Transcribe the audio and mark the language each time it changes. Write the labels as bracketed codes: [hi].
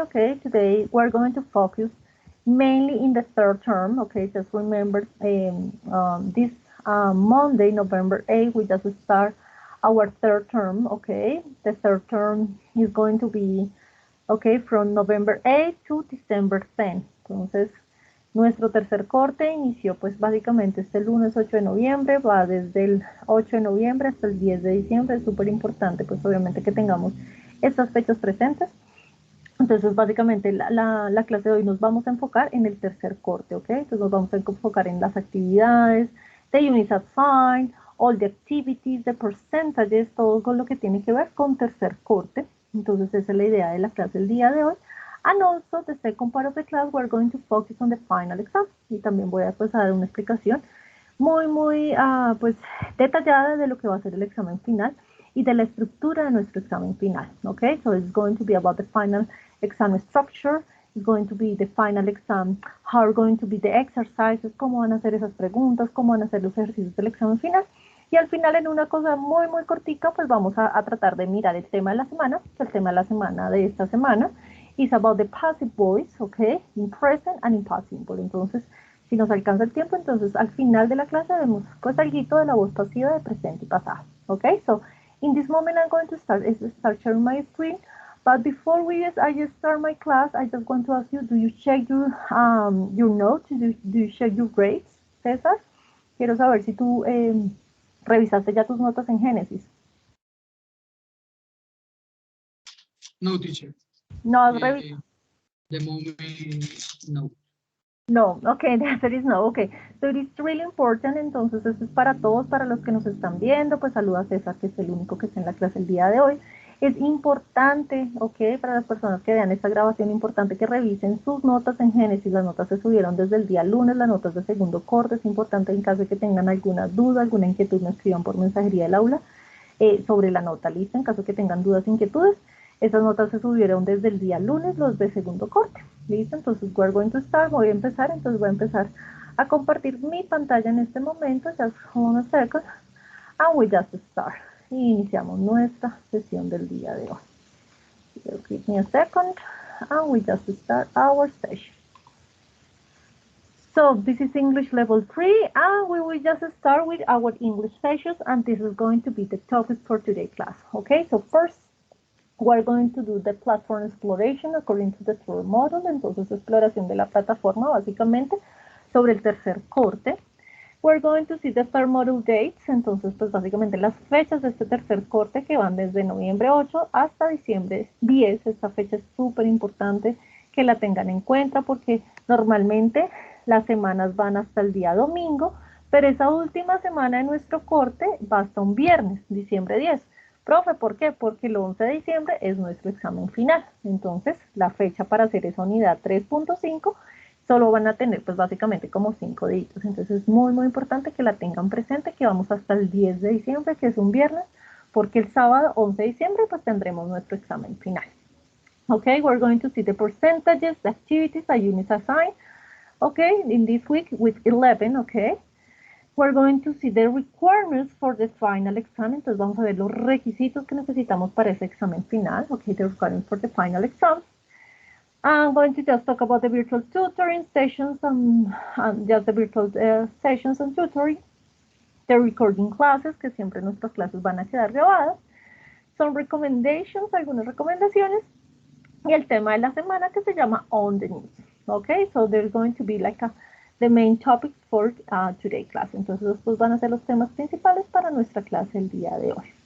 [en] Okay, today we're going to focus mainly in the third term. Okay, just remember this Monday, November 8th, we just start our third term. Okay, the third term is going to be, okay, from November 8th to December 10th. [es] Entonces, nuestro tercer corte inició pues básicamente este lunes 8 de noviembre, va desde el 8 de noviembre hasta el 10 de diciembre, es súper importante pues obviamente que tengamos estas fechas presentes. Entonces básicamente la clase de hoy nos vamos a enfocar en el tercer corte, ¿ok? Entonces nos vamos a enfocar en las actividades, [en] the units assigned, all the activities, the percentages, [es] todo con lo que tiene que ver con tercer corte. Entonces esa es la idea de la clase del día de hoy. [en] And also the second part of the class we're going to focus on the final exam. [es] Y también voy a, pues, a dar una explicación muy pues detallada de lo que va a ser el examen final y de la estructura de nuestro examen final. [en] Okay, so it's going to be about the final exam structure, it's going to be the final exam, how are going to be the exercises, [es] cómo van a hacer esas preguntas, cómo van a hacer los ejercicios del examen final. Y al final, en una cosa muy cortica, pues vamos a tratar de mirar el tema de la semana. El tema de la semana de esta semana [en] is about the passive voice, okay, in present and in past simple. [es] Entonces, si nos alcanza el tiempo, entonces al final de la clase vemos pues algo de la voz pasiva de presente y pasado. [en] Okay, so in this moment I'm going to start sharing my screen. But before I just start my class, I just want to ask you, do you check your notes? Do you check your grades, César? [es] Quiero saber si tú revisaste ya tus notas en Génesis. [en] No, teacher. [es] No has revisado. [en] The moment, no. No, okay, the answer is no, okay. So it is really important, [es] entonces esto es para todos, para los que nos están viendo, pues saluda a César, que es el único que está en la clase el día de hoy. Es importante, ok, para las personas que vean esta grabación, importante que revisen sus notas en Génesis. Las notas se subieron desde el día lunes, las notas de segundo corte. Es importante en caso de que tengan alguna duda, alguna inquietud, me escriban por mensajería del aula sobre la nota, ¿listo? En caso de que tengan dudas, inquietudes. Esas notas se subieron desde el día lunes, los de segundo corte, ¿listo? Entonces, [en] we're going to start, [es] voy a empezar a compartir mi pantalla en este momento, [en] just hold a second, and we just start. [es] Y iniciamos nuestra sesión del día de hoy. [en] So give me a second, and we just start our session. So this is English level 3, and we will just start with our English sessions, and this is going to be the topic for today's class. Okay, so first, we're going to do the platform exploration according to the third model. [es] Entonces, exploración de la plataforma, básicamente, sobre el tercer corte. [en] We're going to see the third model dates. [es] Entonces, pues, básicamente, las fechas de este tercer corte que van desde noviembre 8 hasta diciembre 10. Esta fecha es súper importante que la tengan en cuenta porque normalmente las semanas van hasta el día domingo, pero esa última semana de nuestro corte va hasta un viernes, diciembre 10. Profe, ¿por qué? Porque el 11 de diciembre es nuestro examen final. Entonces, la fecha para hacer esa unidad 3.5 solo van a tener, pues, básicamente como 5 días. Entonces, es muy importante que la tengan presente, que vamos hasta el 10 de diciembre, que es un viernes, porque el sábado 11 de diciembre, pues, tendremos nuestro examen final. [en] Okay, we're going to see the percentages, the activities, the units assigned, okay, in this week with 11, okay. We're going to see the requirements for the final exam. [es] Entonces vamos a ver los requisitos que necesitamos para ese examen final. [en] Okay, the requirements for the final exam. I'm going to just talk about the virtual tutoring sessions and just the virtual sessions and tutoring. The recording classes, [es] que siempre nuestras clases van a quedar grabadas. [en] Some recommendations, [es] algunas recomendaciones. Y el tema de la semana que se llama On the News. [en] Okay, so there's going to be like the main topics for today's class. [es] Entonces, estos van a ser los temas principales para nuestra clase el día de hoy.